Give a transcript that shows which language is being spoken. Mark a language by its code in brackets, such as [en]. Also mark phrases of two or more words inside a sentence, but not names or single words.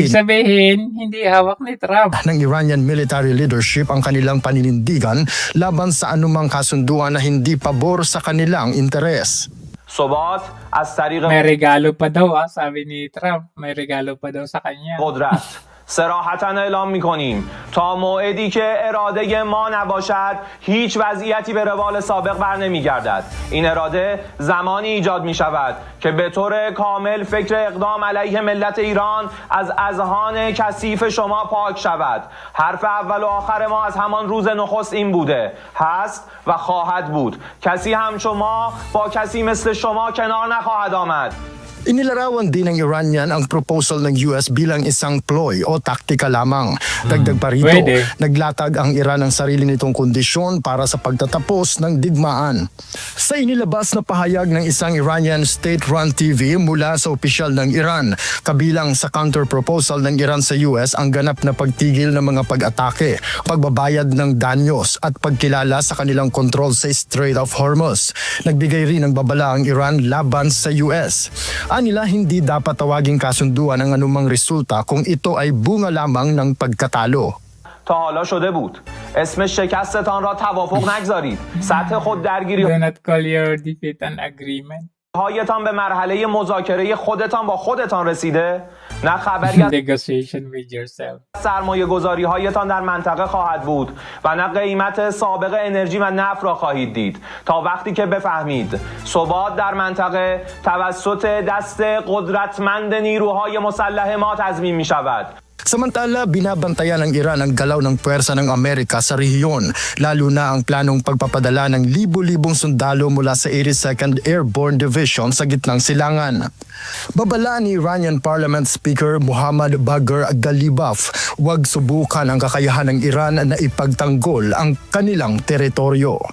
[tl] diin sabihin, hindi hawak ni Trump. ng [en] Iranian military leadership [tl] ang kanilang paninindigan laban sa anumang kasunduan na hindi pabor sa kanilang interes. May regalo pa daw, sabi ni Trump. May regalo pa daw sa kanya. [fa] صراحتاً اعلام می‌کنیم تا موعدی که اراده ما نباشد هیچ وضعیتی به روال سابق برنمیگردد. این اراده زمانی ایجاد می‌شود که به طور کامل فکر اقدام علیه ملت ایران از اذهان کثیف شما پاک شود. حرف اول و آخر ما از همان روز نخست این بوده، هست و خواهد بود. کسی هم شما با کسی مثل شما کنار نخواهد آمد. [tl] Inilarawan din ng Iranian ang proposal ng US bilang isang ploy o taktika lamang. Dagdag pa rito, Pwede. naglatag ang Iran ng sarili nitong kondisyon para sa pagtatapos ng digmaan. Sa inilabas na pahayag ng isang [en] Iranian state-run TV [tl] mula sa opisyal ng Iran, kabilang sa counter-proposal ng Iran sa US ang ganap na pagtigil ng mga pag-atake, pagbabayad ng danyos at pagkilala sa kanilang kontrol sa Strait of Hormuz. Nagbigay rin ng babala ang Iran laban sa US. Anila hindi dapat tawaging kasunduan ang anumang resulta kung ito ay bunga lamang ng pagkatalo. [fa] تا حالا شده بود. اسم شکستتان را توافق نگذارید. سطح خود درگیری [en] Do not call your defeat an agreement. [fa] هایتان به مرحله مذاکره خودتان با خودتان رسیده؟ نه خبری از [en] Negotiation with yourself. [fa] سرمایه گذاری هایتان در منطقه خواهد بود و نه قیمت سابق انرژی و نفت را خواهید دید تا وقتی که بفهمید ثبات در منطقه توسط دست قدرتمند نیروهای مسلح ما تضمین می شود. [tl] Samantala, binabantayan ng Iran ang galaw ng puwersa ng Amerika sa rehiyon, lalo na ang planong pagpapadala ng libo-libong sundalo mula sa 82nd Airborne Division sa gitnang silangan. Babala ni [en] Iranian Parliament Speaker [tl] Muhammad Bagher Ghalibaf, huwag subukan ang kakayahan ng Iran na ipagtanggol ang kanilang teritoryo.